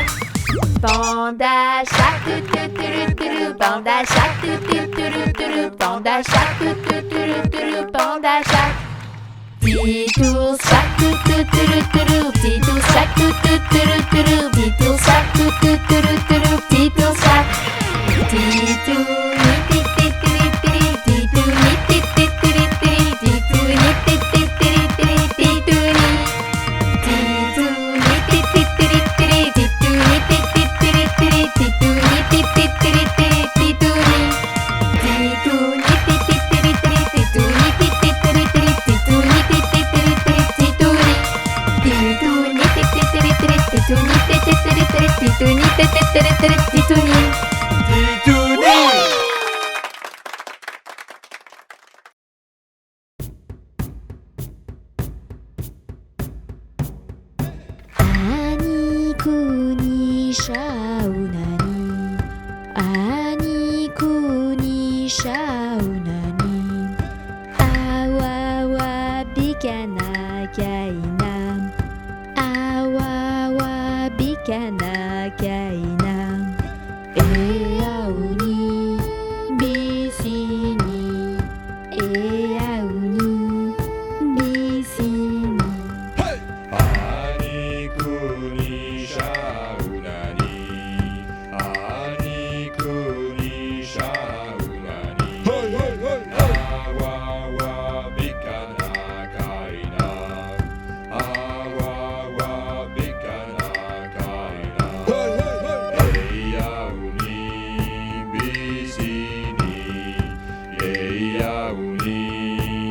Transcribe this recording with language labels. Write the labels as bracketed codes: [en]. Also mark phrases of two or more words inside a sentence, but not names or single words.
[en] Panda shark, doo doo doo doo, Panda shark, doo doo doo doo, Panda shark, doo doo doo doo, Panda shark. Titou shark, doo doo doo doo, Titou shark, doo doo doo doo, Titou shark, doo doo doo doo, Titou shark. Titou ni ti ti ti ti, Titou ni ti ti ti ti, Titou ni ti ti ti ti, Titou ni. Titou ni ti ti ti ti, Titou ni ti ti ti ti, Titou ni ti ti ti ti, Titou ni. Titou ni ti ti ti ti, Titou ni ti ti ti ti, Titou ni ti ti ti ti, Titou ni. Titou ni ti ti ti ti, Titou ni ti ti ti ti, Titou ni ti ti ti ti, Titou ni. [arp] Ani kuni shaunani, ani kuni shaunani. Awawa bikana kaina, awawa bikana kaina. Eauni bisini, eauni bisini. Ani kuni shaunani, ani kuni shaunani. Awawa bikana kaina, awawa bikana kaina. Eyauni bisini, eyauni